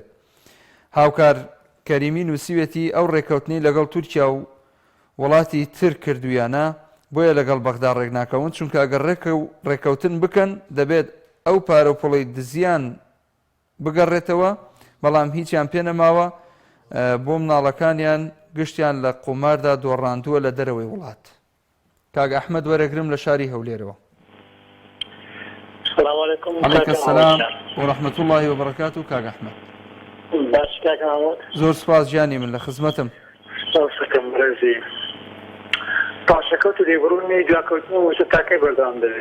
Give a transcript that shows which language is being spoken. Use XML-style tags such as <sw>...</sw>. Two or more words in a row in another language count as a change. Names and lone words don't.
<ckb>هاوکار کەریمی نووسیوێتی ئەو ڕێکەوتنی لەگەڵ تورکیا و وڵاتی تر کردویانە بۆیە لەگەڵ بەغدا ڕێک ناکەون چونکە ئەگەر ڕێکەوتن بکەن دەبێت ئەو پارە و پڵەی دزیان بگەڕێتەوە بەڵام هیچیان پێ نەماوە بۆ مناڵەکانیان گشتیان لە قوماردا دۆڕاندووە لە دەرەوەی وڵات. کاک ئەحمەد وەرەگرم لە شاری هەولێرەوە.</ckb> <ar>السلام عليكم. عليك السلام ورحمة الله وبركاته.</ar> <ckb>كاك أحمد. باش كاك محمود. زور سپاس جاني من لخدمتم. شكرا مرزي. تاشكوت اللي بروني جاكوتني وشتاكي بردان ده.</ckb>